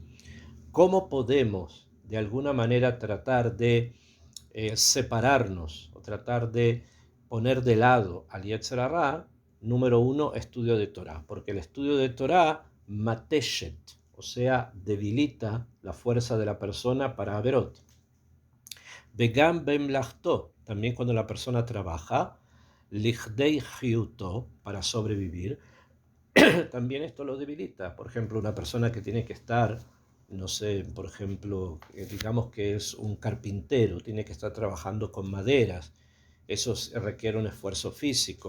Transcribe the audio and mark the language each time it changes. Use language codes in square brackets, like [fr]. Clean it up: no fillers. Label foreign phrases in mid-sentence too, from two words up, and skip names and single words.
[es] ¿Cómo podemos de alguna manera tratar de separarnos o tratar de poner de lado al Yetzer Hara? Número uno, estudio de Torah, porque el estudio de Torah mateshet, o sea, debilita la fuerza de la persona para Averot. [he] וגם במלאכתו, [es] también cuando la persona trabaja, [he] כדי חיותו, [es] para sobrevivir, también esto lo debilita. Por ejemplo, una persona que tiene que estar, no sé, por ejemplo, digamos que es un carpintero, tiene que estar trabajando con maderas, eso requiere un esfuerzo físico.